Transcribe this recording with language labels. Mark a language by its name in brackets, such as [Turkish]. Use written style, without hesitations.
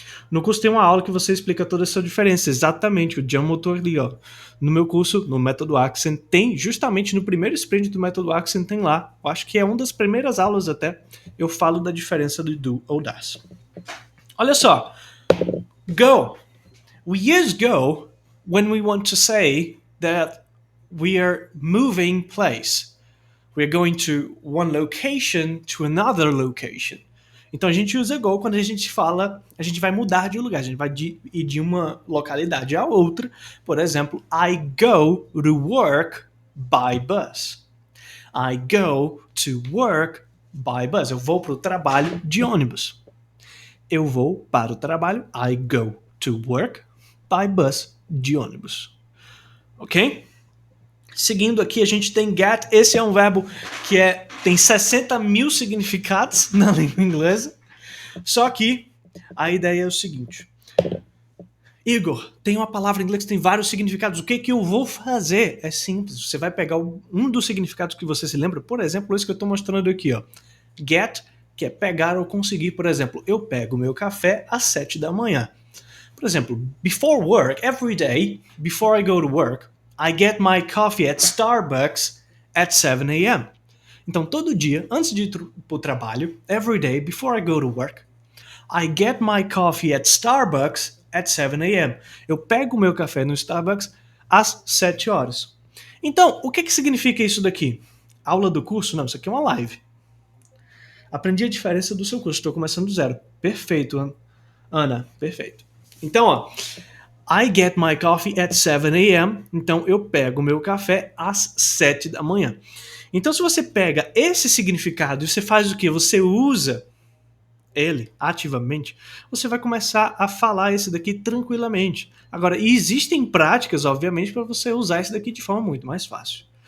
[Portuguese] No curso tem uma aula que você explica toda essa diferença, exatamente, o jam motor ali, ó. No meu curso, no método Accent, tem justamente no primeiro sprint do método Accent, tem lá, eu acho que é uma das primeiras aulas até, eu falo da diferença do do ou das. Olha só, go. [English] We use go when we want to say that we are moving place. We are going to one location to another location. [Portuguese] Então a gente usa go quando a gente fala, a gente vai mudar de lugar, a gente vai ir de uma localidade a outra. Por exemplo, [English] I go to work by bus. I go to work by bus. [Portuguese] Eu vou para o trabalho de ônibus. Eu vou para o trabalho. [English] I go to work by bus, [Portuguese] de ônibus. Ok? Seguindo aqui, a gente tem get. Esse é um verbo que tem 60 mil significados na língua inglesa. Só que a ideia é o seguinte. Igor, tem uma palavra em inglês que tem vários significados. O que eu vou fazer? É simples. Você vai pegar um dos significados que você se lembra. Por exemplo, esse que eu estou mostrando aqui. Ó. Get, que é pegar ou conseguir. Por exemplo, eu pego meu café às 7 da manhã. [English] Por exemplo, before work, every day, before I go to work, I get my coffee at Starbucks at 7 a.m. [Portuguese] Então, todo dia, antes de ir para o trabalho, [English] every day, before I go to work, I get my coffee at Starbucks at 7 a.m. [Portuguese] Eu pego o meu café no Starbucks às 7 horas. Então, o que significa isso daqui? Aula do curso? Não, isso aqui é uma live. Aprendi a diferença do seu curso, estou começando do zero. Perfeito, Ana, perfeito. Então, ó, [English] I get my coffee at 7 a.m. [Portuguese] Então, eu pego o meu café às 7 da manhã. Então, se você pega esse significado e você faz o quê? Você usa ele ativamente, você vai começar a falar esse daqui tranquilamente. Agora, existem práticas, obviamente, para você usar esse daqui de forma muito mais fácil.